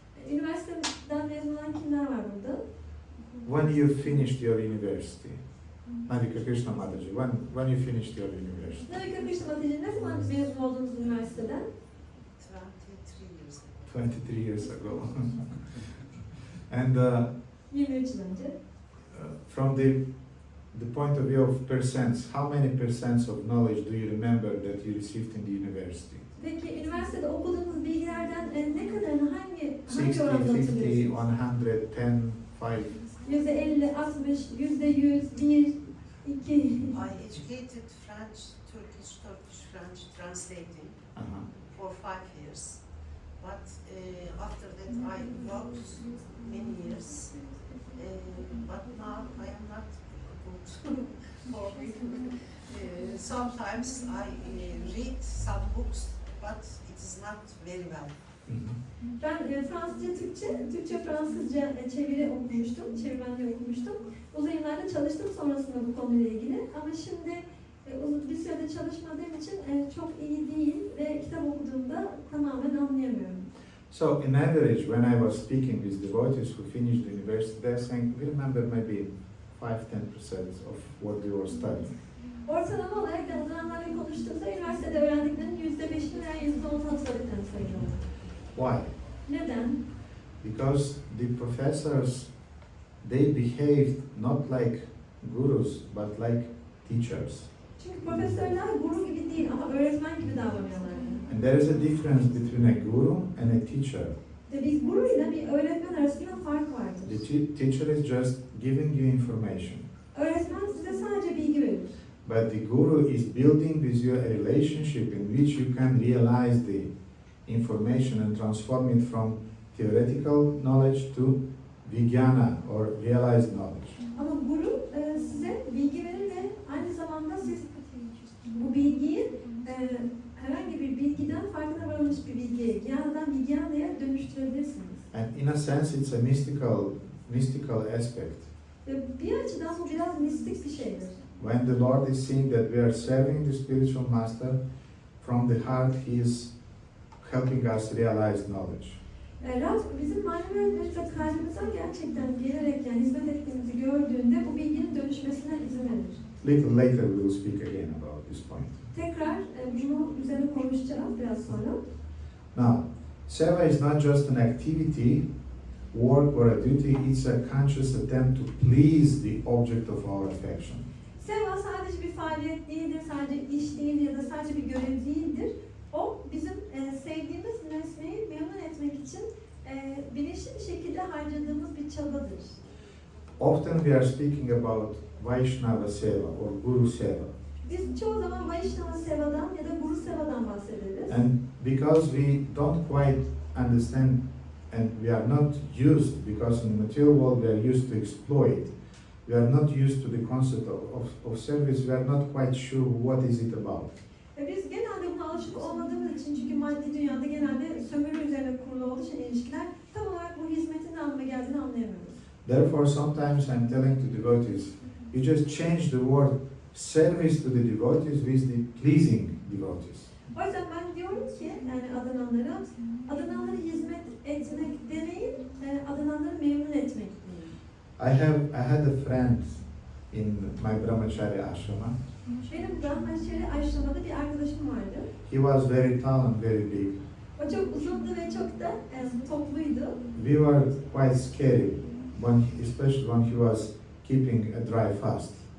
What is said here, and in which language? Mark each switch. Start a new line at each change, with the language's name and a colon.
Turkish: Üniversiteden mezun olan kimler var burada?
English: When you finished your university, Madhika Krishna Mataji, when you finished your university,
Turkish: Navika Krishna Mataji, ne zaman mezun oldunuz üniversiteden?
English: 23 years ago. And
Turkish: 23 yıl önce.
English: from the point of view of percents, how many percents of knowledge do you remember that you received in the university?
Turkish: Peki üniversitede okuduğunuz bilgilerden ne kadarını hangi
English: 60,
Turkish: oranda
English: 50, 100,
Turkish: hatırlıyorsunuz?
English: 10, 5.
Turkish: %50, 60, %100, 1, 2.
English: I educated French, Turkish, French translating Uh-huh. for 5 years. But after that I worked many years. But now I am not good for reading. Sometimes I read some books, but it is not very well. Mhm.
Turkish: Ben Fransızca, Türkçe, Fransızca çeviri okumuştum, çevirmenliği okumuştum. Uzun yıllarda çalıştım sonrasında bu konuyla ilgili. Ama şimdi bir sürede çalışmadığım için çok iyi değil ve kitap okuduğumda tamamen anlayamıyorum.
English: So, in average, when I was speaking with devotees who finished the university, they're saying, we remember maybe 5-10% of what we were studying.
Turkish: Ortalama olarak yazılanlarla konuştuğumda üniversitede öğrendiklerinin %5'ini veya %10'unu hatırladıklarını söylüyorlar.
English: Why?
Turkish: Neden?
English: Because the professors, they behaved not like gurus, but like teachers.
Turkish: Çünkü profesörler guru gibi değil ama öğretmen gibi davranıyorlar.
English: And there is a difference between a guru and a teacher.
Turkish: Ve bir guru ile bir öğretmen arasında fark vardır.
English: The teacher is just giving you information.
Turkish: Öğretmen size sadece bilgi verir.
English: But the guru is building with you a relationship in which you can realize the information and transform it from theoretical knowledge to vijnana or realized knowledge.
Turkish: Ama guru size bilgi verir ve aynı zamanda siz bu bilgiyi herhangi bir bilgiden farkına varılmış bir bilgiye, gyana'dan vijnana'ya dönüştürebilirsiniz.
English: And in a sense it's a mystical aspect.
Turkish: Ve bir açıdan bu biraz mistik bir şeydir.
English: When the Lord is seeing that we are serving the spiritual master, from the heart He is helping us realize knowledge.
Turkish: Rab bizim manevi öğretmenimize kalbimizden gerçekten gelerek yani hizmet ettiğimizi gördüğünde bu bilginin dönüşmesine izin verir.
English: Little later we will speak again about this point.
Turkish: Tekrar bunu üzerine konuşacağız biraz sonra.
English: Now, seva is not just an activity, work or a duty, it's a conscious attempt to please the object of our affection.
Turkish: Seva sadece bir faaliyet değildir, sadece iş değil ya da sadece bir görev değildir. O bizim sevdiğimiz nesneyi memnun etmek için bilinçli bir şekilde harcadığımız bir çabadır.
English: Often we are speaking about Vaishnava Seva or Guru Seva.
Turkish: Biz çoğu zaman Vaishnava Seva'dan ya da Guru Seva'dan bahsederiz.
English: And because we don't quite understand and we are not used, because in the material world we are used to exploit. We are not used to the concept of service. We are not quite sure what is it about.
Turkish: Biz genelde buna alışık olmadığımız için, çünkü maddi dünyada genelde sömürü üzerine kurulu olduğu için ilişkiler, tam olarak bu hizmetin ne anlama geldiğini anlayamıyoruz.
English: Therefore, sometimes I'm telling to devotees, you just change the word service to the devotees with the pleasing devotees.
Turkish: O yüzden ben diyorum ki, yani adananlara hizmet etmek demeyin, adananları memnun etmek deyin.
English: I had a friend in my brahmachari ashrama.
Turkish: Benim Brahmachari Ashrama'da bir arkadaşım vardı.
English: He was very tall and very big.
Turkish: O çok uzundu ve çok da topluydu.
English: We were quite scary, especially when he was keeping a dry fast.